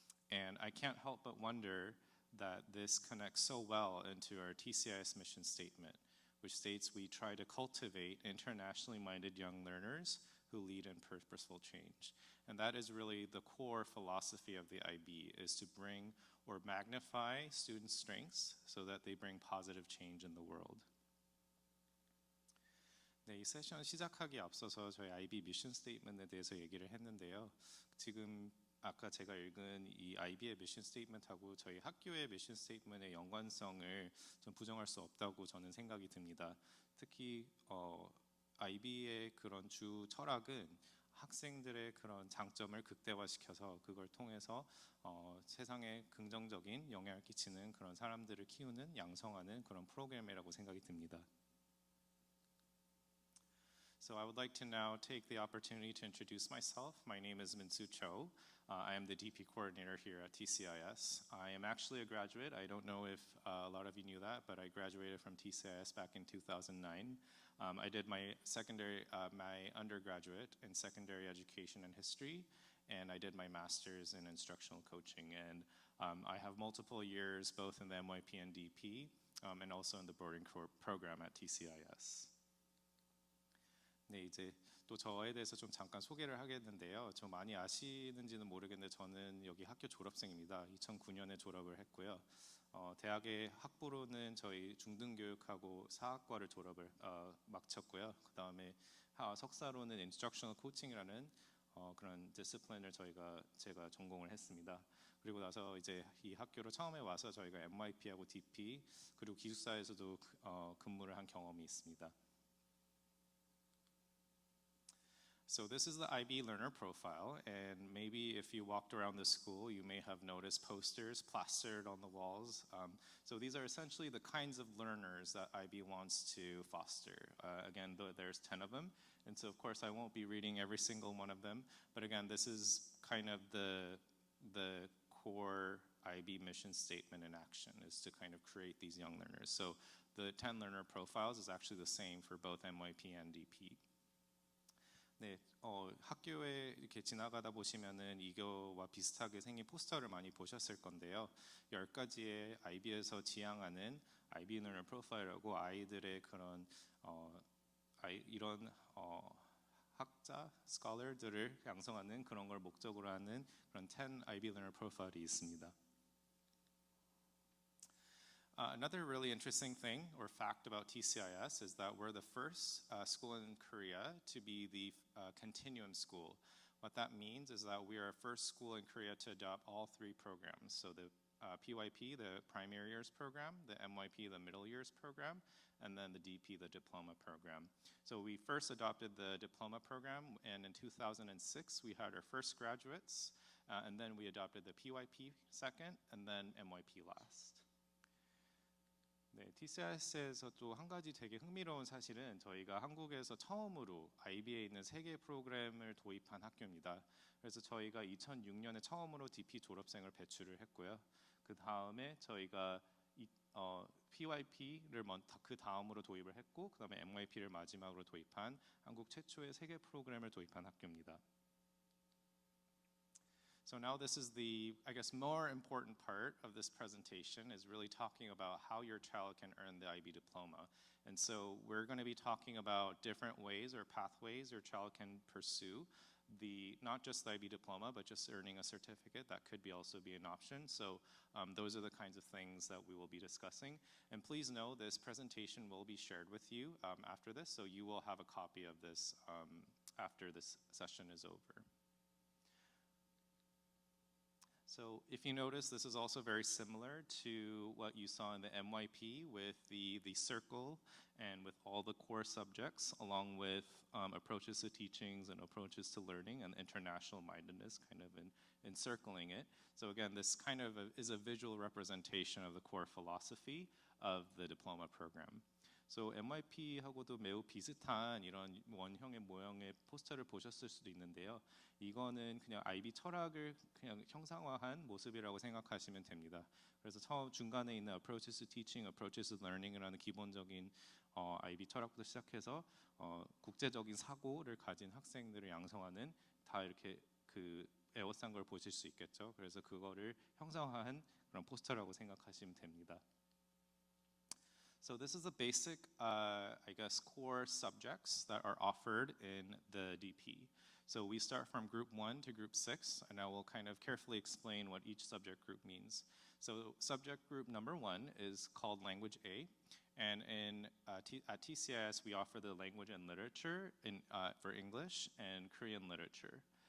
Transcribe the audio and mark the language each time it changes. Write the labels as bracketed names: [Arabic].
[English] And I can't help but wonder that this connects so well into our TCIS mission statement, which states we try to cultivate internationally minded young learners who lead in purposeful change. And that is really the core philosophy of the IB, is to bring or magnify students' strengths so that they bring positive change in the world. [Korean] 네, 이 세션 시작하기 앞서서 저희 IB 미션 스테이트먼트에 대해서 얘기를 했는데요. 지금 아까 제가 읽은 이 IB의 미션 스테이트먼트하고 저희 학교의 미션 스테이트먼트의 연관성을 좀 부정할 수 없다고 저는 생각이 듭니다. 특히 IB의 그런 주 철학은 학생들의 그런 장점을 극대화시켜서 그걸 통해서 세상에 긍정적인 영향을 끼치는 그런 사람들을 키우는, 양성하는 그런 프로그램이라고 생각이 듭니다. [English] So I would like to now take the opportunity to introduce myself. My name is Min-Soo Cho. I am the DP coordinator here at TCIS. I am actually a graduate. I don't know if a lot of you knew that, but I graduated from TCIS back in 2009. I did my undergraduate in secondary education and history, and I did my master's in instructional coaching. And I have multiple years both in the MYP and DP, and also in the boarding program at TCIS. [Korean] 네, 이제 또 저에 대해서 좀 잠깐 소개를 하겠는데요. 좀 많이 아시는지는 모르겠는데 저는 여기 학교 졸업생입니다. 2009년에 졸업을 했고요. 대학의 학부로는 저희 중등교육하고 사학과를 졸업을 마쳤고요. 그 다음에 석사로는 Instructional Coaching이라는 그런 디스플린을 제가 전공을 했습니다. 그리고 나서 이제 이 학교로 처음에 와서 저희가 MYP하고 DP 그리고 기숙사에서도 근무를 한 경험이 있습니다. [English] So this is the IB learner profile, and maybe if you walked around the school, you may have noticed posters plastered on the walls. So these are essentially the kinds of learners that IB wants to foster. Again, there's 10 of them, and so of course I won't be reading every single one of them, but again, this is kind of the core IB mission statement in action, is to kind of create these young learners. So the 10 learner profiles is actually the same for both MYP and DP. [Korean] 네, 학교에 이렇게 지나가다 보시면은 이거와 비슷하게 생긴 포스터를 많이 보셨을 건데요. 10가지의 IB에서 지향하는 IB learner profile이라고 아이들의 그런 이런 학자, scholar들을 양성하는 그런 걸 목적으로 하는 그런 10 IB learner profile이 있습니다. [English] Another really interesting thing or fact about TCIS is that we're the first school in Korea to be the continuum school. What that means is that we are the first school in Korea to adopt all 3 programs. So the PYP, the primary years program, the MYP, the middle years program, and then the DP, the diploma program. So we first adopted the diploma program, and in 2006 we had our first graduates, and then we adopted the PYP second, and then MYP last. [Korean] 네, TCIS에서 또 한 가지 되게 흥미로운 사실은 저희가 한국에서 처음으로 IB에 있는 3개 프로그램을 도입한 학교입니다. 그래서 저희가 2006년에 처음으로 DP 졸업생을 배출을 했고요. 그 다음에 저희가 PYP를 그 다음으로 도입을 했고, 그 다음에 MYP를 마지막으로 도입한 한국 최초의 3개 프로그램을 도입한 학교입니다. [English] So now this is the, I guess, more important part of this presentation, is really talking about how your child can earn the IB diploma. And so we're going to be talking about different ways or pathways your child can pursue not just the IB diploma, but just earning a certificate, that could also be an option. So those are the kinds of things that we will be discussing. And please know this presentation will be shared with you after this, so you will have a copy of this after this session is over. So if you notice, this is also very similar to what you saw in the MYP with the circle and with all the core subjects, along with approaches to teachings and approaches to learning and international mindedness kind of encircling it. So again, this kind of is a visual representation of the core philosophy of the diploma program. [Korean] So MYP하고도 매우 비슷한 이런 원형의 모형의 포스터를 보셨을 수도 있는데요. 이거는 그냥 IB 철학을 그냥 형상화한 모습이라고 생각하시면 됩니다. 그래서 중간에 있는 [English] approaches to teaching, approaches to learning [Korean] 이라는 기본적인 IB 철학부터 시작해서 국제적인 사고를 가진 학생들을 양성하는 다 이렇게 그 에워싼 걸 보실 수 있겠죠. 그래서 그거를 형상화한 그런 포스터라고 생각하시면 됩니다. [English] So this is the basic, I guess, core subjects that are offered in the DP. So we start from group 1 to group 6, and I will kind of carefully explain what each subject group means. So subject group number 1 is called Language A, and at TCIS we offer the language and literature for English and Korean literature.